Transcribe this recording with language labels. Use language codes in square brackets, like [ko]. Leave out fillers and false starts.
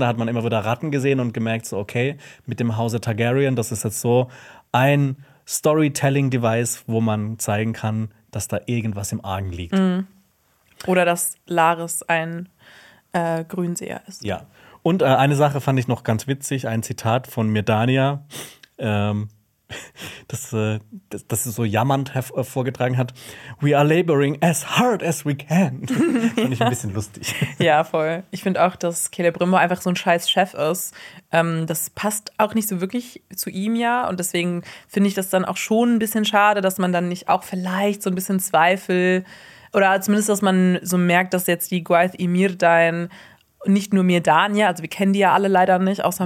[de] Da hat man immer wieder Ratten gesehen und gemerkt, so, okay, mit dem Hause Targaryen, das ist jetzt so ein Storytelling-Device, wo man zeigen kann, dass da irgendwas im Argen liegt. Oder dass Larys ein Grünseher ist. Ja. Und eine Sache fand ich noch ganz witzig: ein Zitat von Myrdania. Das ist so jammernd vorgetragen hat. [en] We are laboring as hard as we can. [de] Ja. Fand ich ein bisschen lustig. Ja, voll. Ich finde auch, dass Celebrimbor einfach so ein scheiß Chef ist. Das passt auch nicht so wirklich zu ihm ja. Und deswegen finde ich das dann auch schon ein bisschen schade, dass man dann nicht auch vielleicht so ein bisschen Zweifel oder zumindest, dass man so merkt, dass jetzt die Gwaith Ymirdain nicht nur Myrdania, also wir kennen die ja alle leider nicht, außer ja.